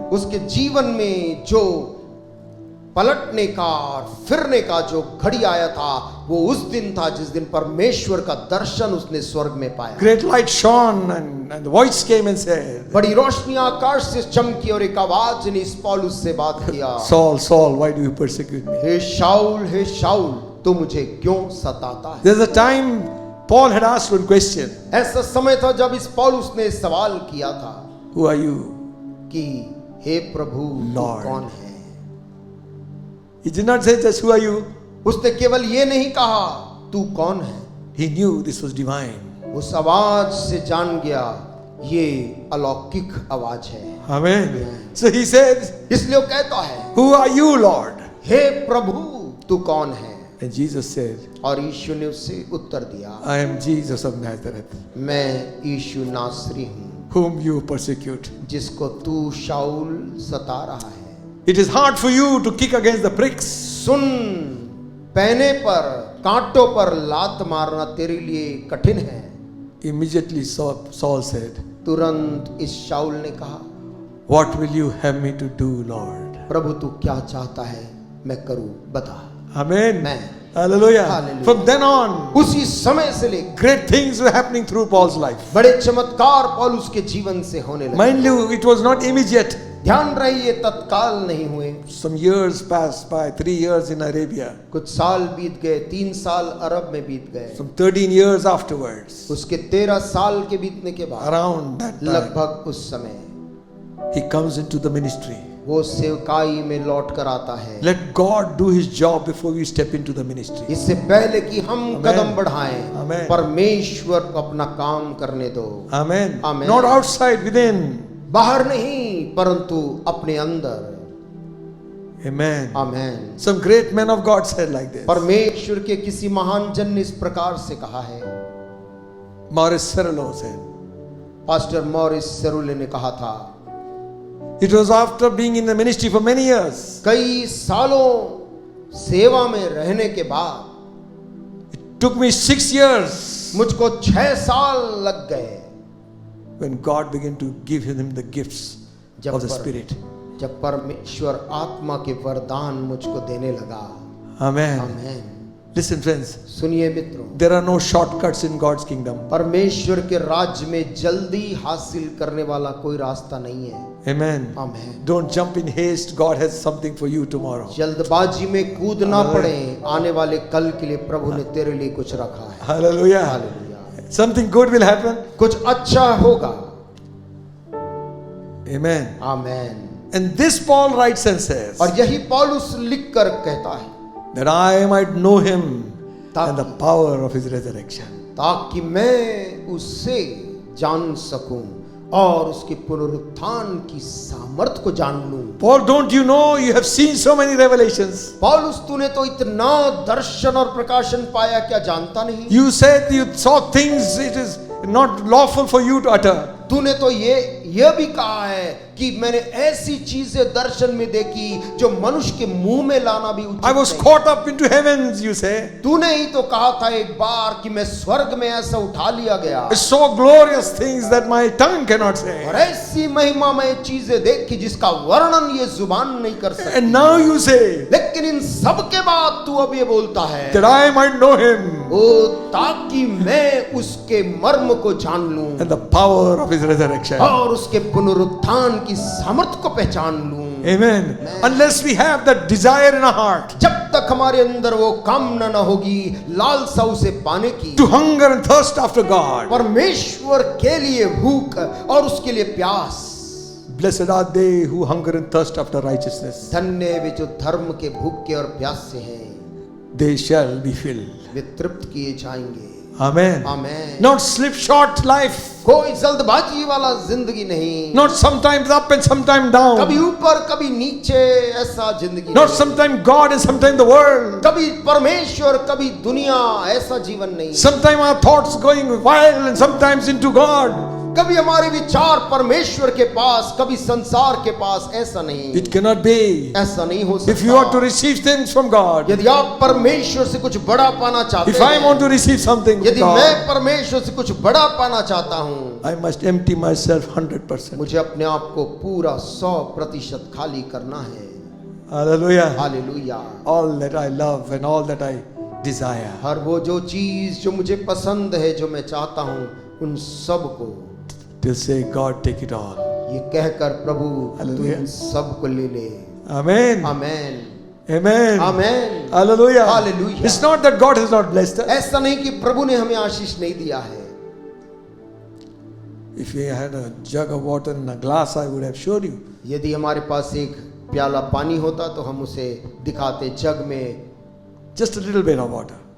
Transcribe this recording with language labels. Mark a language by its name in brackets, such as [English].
[Hindi] उसके जीवन में जो पलटने का और फिरने का जो घड़ी आया था वो उस दिन था जिस दिन परमेश्वर का दर्शन उसने स्वर्ग में पाया। [English] Great light shone and the voice came and said, [Hindi] बड़ी रोशनी आकाश से चमकी और एक आवाज ने इस पौलुस से बात किया, [English] Saul, Saul, why do you persecute me? [Hindi] हे शाऊल तू मुझे क्यों सताता है। [English] There's a time Paul had asked one question. [Hindi] ऐसा समय था जब इस पौलुस ने सवाल किया था [English] Who are you? [Hindi] कि हे प्रभु तू [English] Lord. [Hindi] कौन है। [English] He did not say just who are you. [Hindi] उसने केवल ये नहीं कहा तू कौन है, [English] He knew this was divine. [Hindi] उस आवाज से जान गया ये अलौकिक आवाज है। [English] Amen. So he said, [Hindi] इसलिए वो कहता है [English] who are you, Lord? [Hindi] हे प्रभु तू कौन है। [English] And Jesus said, [Hindi] और यीशु ने उससे उत्तर दिया, [English] I am Jesus of Nazareth, [Hindi] मैं यीशु नासरी हूँ [English] whom you persecute. [Hindi] जिसको तू शाऊल सता रहा है। [English] It is hard for you to kick against the pricks. [Hindi] सुन, पैने पर कांटों पर लात मारना तेरे लिए कठिन है। [English] Immediately Saul said, [Hindi] तुरंत इस शाऊल ने कहा, [English] What will you have me to do, Lord? [Hindi] प्रभु तू क्या चाहता है मैं करूं, बता। [English] Amen. [Hindi] मैं [English] Hallelujah. Hallelujah. From then on, [Hindi] उसी समय से लेकर [English] great things were happening through Paul's life. [Hindi] बड़े चमत्कार पौलुस के जीवन से होने लगे। [English] Mind you, it was not immediate. [Hindi] ध्यान रहे ये तत्काल नहीं हुए। [English] Some years passed by, 3 years in Arabia, [Hindi] कुछ साल बीत गए, 3 साल अरब में बीत गए। [English] some 13 years afterwards, [Hindi] उसके 13 साल के बीतने के बाद [English] around that time, [Hindi] लगभग उस समय [English] he comes into the ministry. [Hindi] वो सेवकाई में लौट कर आता है। [English] Let God do his job before we step into the ministry. [Hindi] इससे पहले कि हम [English] Amen. [Hindi] कदम बढ़ाएं, [English] Amen. [Hindi] परमेश्वर को अपना काम करने दो। [English] Amen. Amen. Not outside, within. [Hindi] बाहर नहीं परंतु अपने अंदर। [English] Amen. [Hindi] Amen. [English] Some great men of God said like this. [Hindi] परमेश्वर के किसी महान जन ने इस प्रकार से कहा है। [English] Morris Cerullo said, [Hindi] pastor Morris सेरुले ने कहा था, [English] it was after being in the ministry for many years, [Hindi] कई सालों सेवा में रहने के बाद [English] took me 6 years, [Hindi] मुझको 6 साल लग गए [English] when God began to give him the gifts of the Spirit. [Hindi] जब परमेश्वर आत्मा के वरदान मुझको देने लगा। [English] Amen. [Hindi] आमेन। [English] Listen friends, [Hindi] सुनिए मित्रों, [English] there are no shortcuts in God's kingdom. [Hindi] परमेश्वर के राज्य में जल्दी हासिल करने वाला कोई रास्ता नहीं है। [English] Amen. [Hindi] Amen. [English] Don't jump in haste. God has something for you tomorrow. [Hindi] जल्दबाजी में कूदना पड़े, आने वाले कल के लिए प्रभु ने तेरे लिए कुछ रखा है। [English] Hallelujah. [Hindi] Hallelujah. [English] Something good will happen. [Hindi] कुछ अच्छा होगा। [English] Amen. [Hindi] Amen. [English] And this Paul writes and says, [Hindi] और यही पौलुस लिख कर कहता है, [English] that I might know him [Hindi] ताकि- [English] and the power of his resurrection. [Hindi] ताकि मैं उससे जान सकूं और उसके पुनरुत्थान की सामर्थ को जान लूं। [English] Paul, don't you know you have seen so many revelations? [Hindi] पौलुस तूने तो इतना दर्शन और प्रकाशन पाया, क्या जानता नहीं? [English] You said you saw things it is not lawful for you to utter. [Hindi] तूने तो ये भी कहा है कि मैंने ऐसी चीजें दर्शन में देखी जो मनुष्य के मुंह में लाना भी उचित [English] I was [Hindi] नहीं। [English] caught up into heavens, you say. [Hindi] तूने ही तो कहा था एक बार कि मैं स्वर्ग में ऐसा उठा लिया गया [English] I saw glorious things that my tongue cannot say. [Hindi] और ऐसी महिमामय चीजें देखी जिसका वर्णन ये जुबान नहीं कर सकती। [English] And now you say [Hindi] लेकिन इन सब के बाद तू अब ये बोलता है, [English] that I might know him [Hindi] ओ ताकि मैं उसके मर्म को जान लूं [English] and the power of his resurrection. [Hindi] और उसके पुनरुत्थान की सामर्थ को पहचान लूं। [English] Amen. Unless we have that desire in our heart [Hindi] जब तक हमारे अंदर वो कामना न होगी, लालसा उसे पाने की, [English] to hunger and thirst after God, [Hindi] परमेश्वर के लिए भूख और उसके लिए प्यास। [English] blessed are they who hunger and thirst after righteousness. [Hindi] धन्य वे जो धर्म के भूखे और प्यास से हैं, [English] They shall be filled. [Hindi] वे तृप्त किए जाएंगे। [English] Amen. [Hindi] Amen. [English] Not slipshod life. [Hindi] कोई जल्दबाजी वाला जिंदगी नहीं, [English] Not sometimes up and sometimes down. [Hindi] कभी ऊपर कभी नीचे, ऐसा जिंदगी [English] Not [Hindi] नहीं। [English] sometimes God and sometimes the world. [Hindi] कभी परमेश्वर कभी दुनिया, ऐसा जीवन नहीं। [English] Sometimes our thoughts going wild and sometimes into God. [Hindi] कभी हमारे विचार परमेश्वर के पास, कभी संसार के पास, ऐसा नहीं। [English] It cannot be. [Hindi] ऐसा नहीं हो सकता। [English] If you are to receive things from God, [Hindi] यदि आप परमेश्वर से कुछ बड़ा पाना चाहते [English] if I [Hindi] हैं, [English] want to receive something from [Hindi] यदि मैं [English] God, [Hindi] परमेश्वर से कुछ बड़ा पाना चाहता हूँ, [English] I must empty myself 100%. [Hindi] मुझे अपने आप को पूरा 100% खाली करना है। [English] Hallelujah. [Hindi] Hallelujah. [English] All that I love and all that I desire. [Hindi] हर वो जो चीज जो मुझे पसंद है, जो मैं चाहता हूँ, उन सब को [English] Till say, God, take it all. [Hindi] ये कहकर प्रभु तू हालेलुया। इन सब को ले ले। [English] Amen. [Hindi] Amen. [English] Amen. [Hindi] Amen. [English] Hallelujah. Hallelujah. It's not that God has not blessed us. [Hindi] ऐसा नहीं कि प्रभु ने हमें आशीष नहीं दिया है। [English] If we had a jug of water and a glass, I would have showed you. [Hindi] यदि हमारे पास एक प्याला पानी होता तो हम उसे दिखाते। जग में [English] Just a little bit of water.